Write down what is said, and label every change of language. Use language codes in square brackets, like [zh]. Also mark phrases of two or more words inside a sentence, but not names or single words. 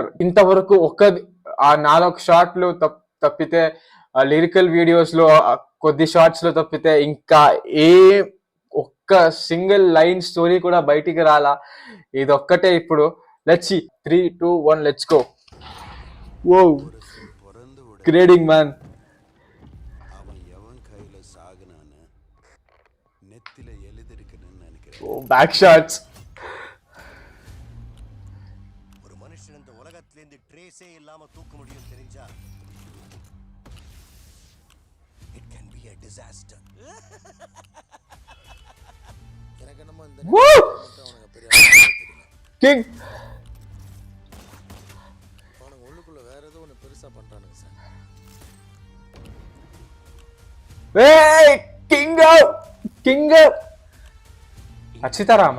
[te] ఇంతవరకు ఆ 4 షార్ట్లు తప్పితే [en] lyrical videos [te] లో కొద్ది షార్ట్స్ లో తప్పితే ఇంకా ఒక్క [en] single line story [te] కూడా బయటికి రాలా. ఇదొక్కటే ఇప్పుడు. [en] let's see. [te] 3, 2, 1 [en] let's go. oh grading man. back shots. [ta] ஒரு மனுஷன் இந்த உலகத்திலேருந்து ட்ரேஸே இல்லாம தூக்க முடியும் தெரிஞ்சா [en] it can be a disaster. [ta] எனக்கு என்னமோ இந்த அவனுக்கு பெரிய கிங் அவனுக்கு உள்ளுக்குள்ள வேற ஏதோ ஒன்று பெருசா பண்றானுங்க சார். ஏய் கிங் கிங் அச்சிதாராமா.